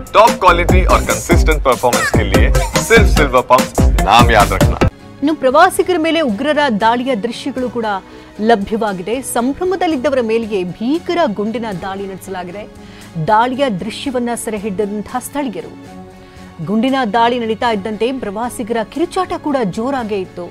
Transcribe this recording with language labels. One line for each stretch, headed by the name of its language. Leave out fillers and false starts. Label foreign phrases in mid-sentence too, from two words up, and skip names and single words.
English: top quality
Hindi: और
English: consistent performance
Hindi: के लिए सिर्फ सिल्वर पंप नाम याद रखना।
Kannada: ಇನ್ನು ಪ್ರವಾಸಿಗರ ಮೇಲೆ ಉಗ್ರರ ದಾಳಿಯ ದೃಶ್ಯಗಳು ಕೂಡ ಲಭ್ಯವಾಗಿದೆ. ಸಂಭ್ರಮದಲ್ಲಿದ್ದವರ ಮೇಲೆಯೇ ಭೀಕರ ಗುಂಡಿನ ದಾಳಿ ನಡೆಸಲಾಗಿದೆ. ದಾಳಿಯ ದೃಶ್ಯವನ್ನ ಸೆರೆ ಹಿಡಿದಂತಹ ಸ್ಥಳೀಯರು. ಗುಂಡಿನ ದಾಳಿ ನಡೀತಾ ಇದ್ದಂತೆ ಪ್ರವಾಸಿಗರ ಕಿರುಚಾಟ ಕೂಡ ಜೋರಾಗೇ ಇತ್ತು.